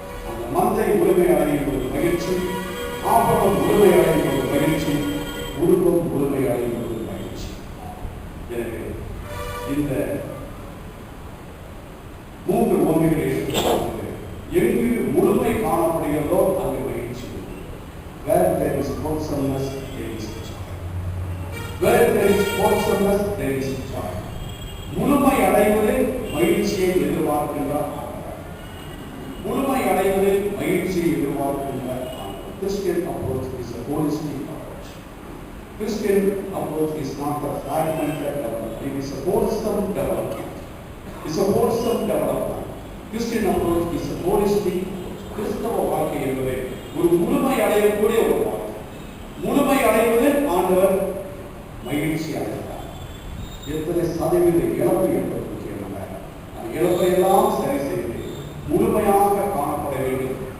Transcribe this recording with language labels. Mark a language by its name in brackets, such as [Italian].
[Tamil] அந்த மந்தை முழுமை அடையும் பொழுது மகிழ்ச்சி, ஆபரணம் முழுமை அடையும் பொழுது மகிழ்ச்சி, குடும்பம் முழுமை அடையும் பொழுது மகிழ்ச்சி. எனவே இந்த 3 ஓமைகளை எங்கு முழுமை காணப்படுகிறதோ அங்கு மகிழ்ச்சி. [English] Where there is wholesomeness, there is joy. Where there is wholesomeness, there is joy. முழுமை அடைவதில் மகிழ்ச்சியை எதிர்பார்க்கின்றார். முழுமை அடைவதில் மகிழ்ச்சியை எதிர்பார்க்கின்றார். Christian approach is a holistic approach. Christian approach is not a fragmented development. It is a wholesome development. It's a wholesome development. Christian approach is a holistic approach. [Tamil] கிறிஸ்தவ வாழ்க்கை என்பது ஒரு முழுமை அடையக்கூடிய ஒரு வாழ்க்கை. முழுமை அடைவதில் ஆண்டவர் மகிழ்ச்சி அடைகிறார். எத்தனை சதவீத இழப்பு என்பது முக்கியமல்ல. அந்த இழப்பை எல்லாம் சரி செய்து முழுமையாக காணப்பட வேண்டும்.